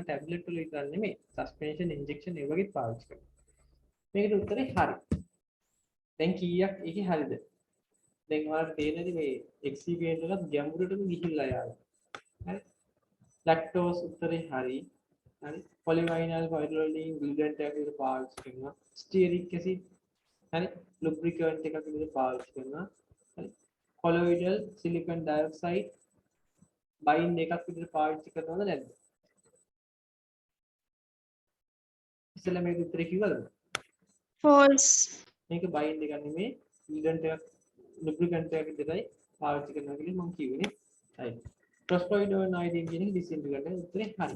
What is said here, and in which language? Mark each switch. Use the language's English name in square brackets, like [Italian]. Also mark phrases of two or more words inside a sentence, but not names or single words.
[Sinhala] ටැබ්ලට් වල විතර නෙමෙයි [English] suspension injection [Sinhala] ඒ වගේ පාවිච්චි කරනවා. මේකට උත්තරේ හරි. දැන් කීයක් ඒකේ හරිද? දැන් ඔයාලට තේරෙන්නේ මේ excipient එකත් ගැඹුරටම ගිහිල්ලා යනවා. හරි. lactose උත්තරේ හරි. හරි. [English] polyvinyl pyrrolidine glutant [Sinhala] එකක් විදිහට පාවිච්චි කරනවා. [English] stearic acid [Sinhala] හරි. lubricant එකක් විදිහට පාවිච්චි කරනවා. හරි. [English] colloidal silicon dioxide bind [Sinhala] එකක් විදිහට පාවිච්චි කරනවද නැද්ද? ඉස්සෙල්ලා මේක උත්තරේ කිව්වද? [English] false [Sinhala] මේක bind එකක් නෙමෙයි lubricant එකක් විදිහටයි පාවිච්චි කරනවා කියලා මම කිව්වනේ. හරි. [English] prostoidone iodine [Sinhala] කියන එක disintegrant එක උත්තරේ හරි.